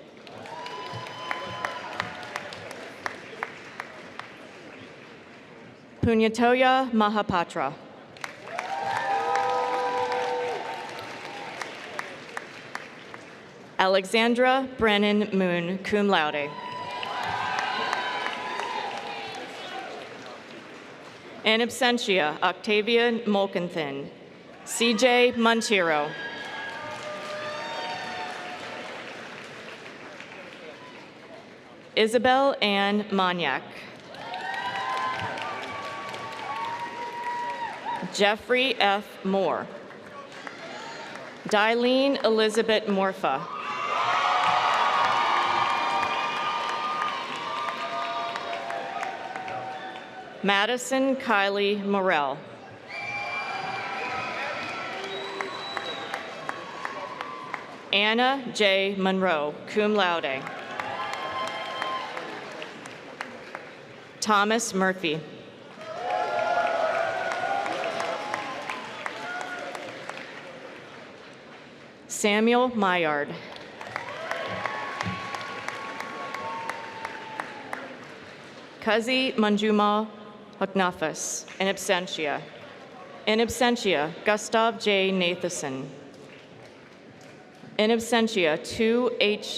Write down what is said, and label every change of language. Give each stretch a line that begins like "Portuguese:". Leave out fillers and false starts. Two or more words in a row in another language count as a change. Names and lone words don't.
English: Punyatoya Mahapatra. Alexandra Brennan Moon,
Latin: cum laude. In absentia,
English: Octavia Molkenthin. CJ Monteiro. Isabel Ann Monyak. Jeffrey F. Moore. Dylene Elizabeth Morfa. Madison Kylie Morell. Anna J. Monroe,
Latin: cum laude.
English: Thomas Murphy. Samuel Maillard. Kazi Manjuma Haknafas,
Latin: in absentia. In absentia,
English: Gustav J. Nathanson.
Latin: In absentia,
English: Tu H.